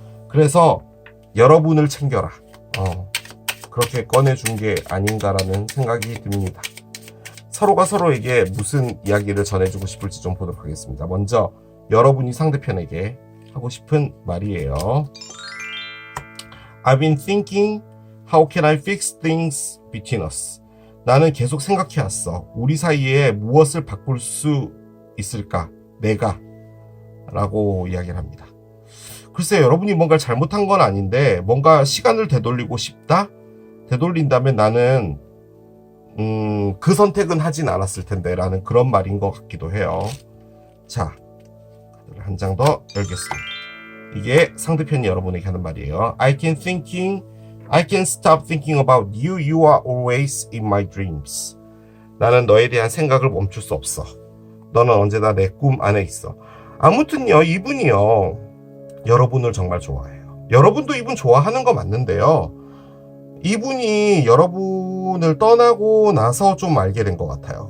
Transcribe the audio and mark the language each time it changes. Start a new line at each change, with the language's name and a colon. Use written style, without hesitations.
Korean: 그래서 여러분을 챙겨라, 그렇게 꺼내준 게 아닌가라는 생각이 듭니다. 서로가 서로에게 무슨 이야기를 전해주고 싶을지 좀 보도록 하겠습니다. 먼저 여러분이 상대편에게 하고 싶은 말이에요.
English: I've been thinking, how can I fix things between us?
Korean: 나는 계속 생각해왔어. 우리 사이에 무엇을 바꿀 수 있을까? 내가. 라고 이야기를 합니다. 글쎄, 여러분이 뭔가 잘못한 건 아닌데 뭔가 시간을 되돌리고 싶다? 되돌린다면 나는 그 선택은 하진 않았을 텐데 라는 그런 말인 것 같기도 해요. 자, 한 장 더 열겠습니다. 이게 상대편이 여러분에게 하는 말이에요.
English: I can thinking I can't stop thinking about you. You are always in my dreams.
Korean: 나는 너에 대한 생각을 멈출 수 없어. 너는 언제나 내 꿈 안에 있어. 아무튼요, 이분이요, 여러분을 정말 좋아해요. 여러분도 이분 좋아하는 거 맞는데요, 이분이 여러분을 떠나고 나서 좀 알게 된 것 같아요.